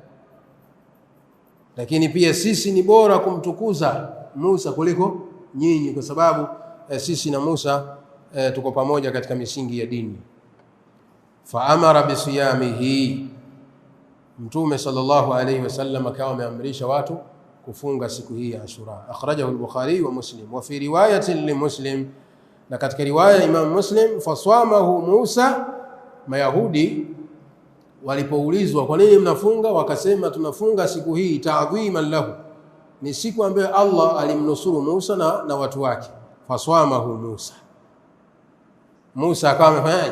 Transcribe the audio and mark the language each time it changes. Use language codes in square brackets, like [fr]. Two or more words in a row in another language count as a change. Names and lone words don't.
[sw] Lakini pia sisi ni bora kumtukuza Musa kuliko nyinyi, kwa sababu sisi na Musa tuko pamoja katika misingi ya dini. [ar] فأمر بصيامه, [sw] Mtume [ar] صلى الله عليه وسلم [sw] akawa ameamrisha watu kufunga siku hii ya Ashura. [ar] أخرجه البخاري ومسلم، وفي رواية لمسلم, [sw] na katika riwaya ya Imam Muslim, faswamahu Musa, mayahudi walipoulizwa kwa nini mnafunga, wakasema tunafunga siku hii [ar] تعظيما له, [sw] ni siku ambayo Allah alimnusuru Musa na watu wake. Faswamahu Musa, Musa akawa amefanyaje?